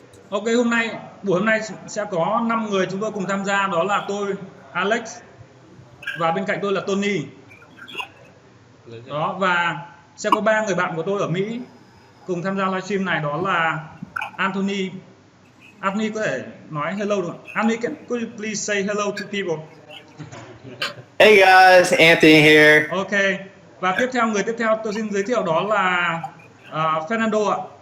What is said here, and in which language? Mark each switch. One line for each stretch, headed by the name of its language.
Vietnamese: Ok, buổi hôm nay sẽ có 5 người chúng tôi cùng tham gia, đó là tôi, Alex, và bên cạnh tôi là Tony. Đó, và sẽ có 3 người bạn của tôi ở Mỹ cùng tham gia livestream này, đó là Anthony. Anthony có thể nói hello được không?
English: Anthony, could you please say hello to people? Hey guys, Anthony here. Ok.
Vietnamese: Và người tiếp theo tôi xin giới thiệu đó là Fernando ạ.